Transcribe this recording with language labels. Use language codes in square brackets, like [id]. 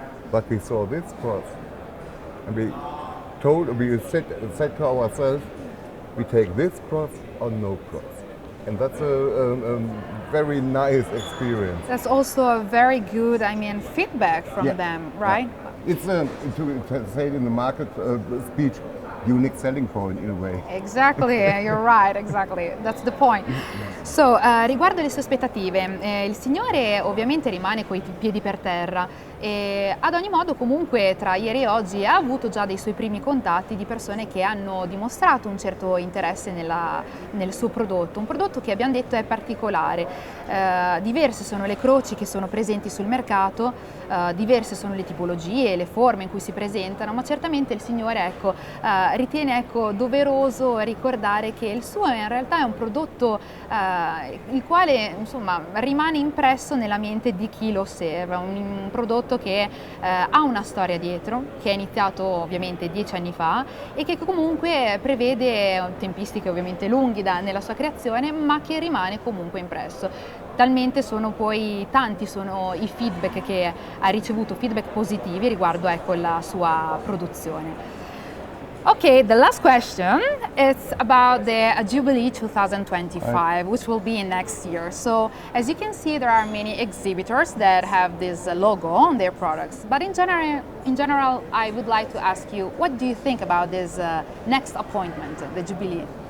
[en] But we saw this cross and we said to ourselves, we take this cross or no cross. And that's a very nice experience. That's also a very good, feedback from them, right? Yeah. It's to say it in the market speech, unique selling point in a way. Exactly, you're right, exactly. That's the point. [it] So, riguardo le sue aspettative, il signore ovviamente rimane coi piedi per terra e ad ogni modo comunque tra ieri e oggi ha avuto già dei suoi primi contatti di persone che hanno dimostrato un certo interesse nel suo prodotto, un prodotto che abbiamo detto è particolare. Diverse sono le croci che sono presenti sul mercato, diverse sono le tipologie, le forme in cui si presentano, ma certamente il signore ritiene doveroso ricordare che il suo in realtà è un prodotto il quale insomma rimane impresso nella mente di chi lo osserva, un prodotto che ha una storia dietro, che è iniziato ovviamente 10 anni fa e che comunque prevede tempistiche ovviamente lunghe nella sua creazione, ma che rimane comunque impresso. Talmente tanti sono i feedback che ha ricevuto, feedback positivi riguardo la sua produzione. [en] Okay, the last question is about the Jubilee 2025, which will be next year. So, as you can see, there are many exhibitors that have this logo on their products. But in general, I would like to ask you, what do you think about this next appointment, the Jubilee?